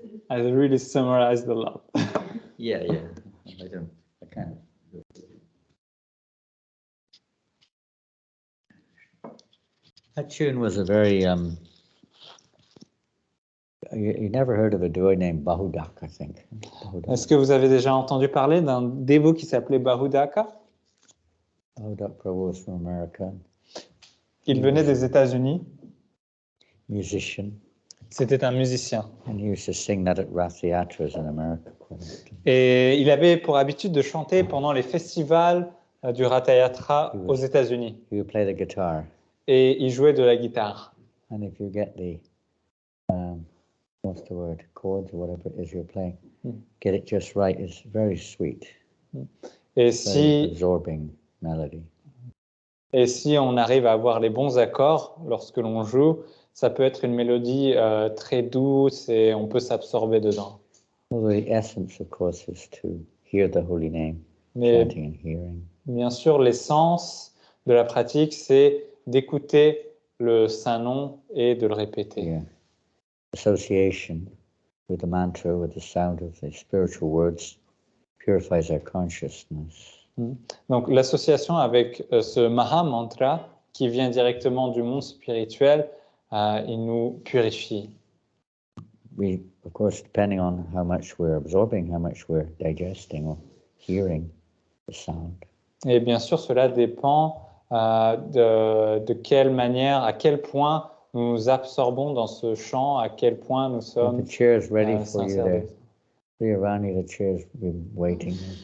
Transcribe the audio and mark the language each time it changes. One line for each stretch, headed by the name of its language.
English: I really summarized a lot. Yeah. I can't. That tune was a very You never heard of a boy named Bahudak, I think.
French: Est-ce que vous avez déjà entendu parler d'un dévot qui s'appelait Bahudaka?
English: Bahudak Prabhu was from America.
French: Il venait des États-Unis.
English: Musician.
French: C'était un musicien.
English: And he used to sing that at Rath Yatras in America.
French: Et il avait pour habitude de chanter pendant les festivals du Ratha Yatra aux États-Unis.
English: He would play the guitar.
French: Et il jouait de la guitare.
English: And if you get the what's the word, chords or whatever it is you're playing, get it just right, it's very sweet.
French: Et
English: very absorbing melody.
French: Et si on arrive à avoir les bons accords lorsque l'on joue, ça peut être une mélodie très douce et on peut s'absorber dedans.
English: Well, the essence, of course, is to hear the holy name,
French: Mais
English: chanting and hearing.
French: Bien sûr, l'essence de la pratique, c'est d'écouter le saint nom et de le répéter.
English: Yeah. Association with the mantra, with the sound of the spiritual words, purifies our consciousness.
French: Donc l'association avec ce Maha Mantra qui vient directement du monde spirituel, il nous purifie.
English: We, of course, depending on how much we're absorbing, how much we're digesting or hearing the sound.
French: Et bien sûr, cela dépend de quelle manière, à quel point nous nous absorbons dans ce chant, à quel point nous sommes
English: The chair's ready for you
French: sincères.
English: there. Priya Rani, the chair's been waiting.